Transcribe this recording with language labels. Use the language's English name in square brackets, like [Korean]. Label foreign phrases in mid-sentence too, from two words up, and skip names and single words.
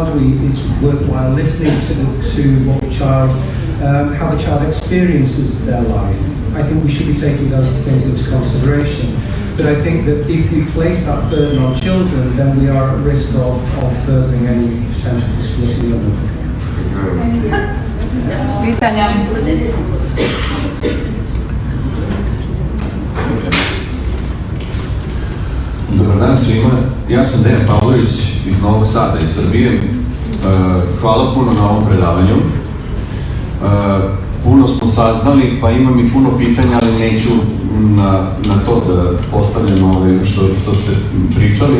[English] It's worthwhile listening to what the child, how the child experiences their life. I think we should be taking those things into consideration. But I think that if we place that burden on children, then we are at risk of furthering any potential for splitting of them. [Serbian] Pitanja? Dobar dan svima, ja sam Dejan Pavlović iz Novog Sada iz Srbije. Hvala puno na ovom predavanju. Puno smo saznali, pa imam i puno pitanja, ali neću na to da postavljam što ste pričali.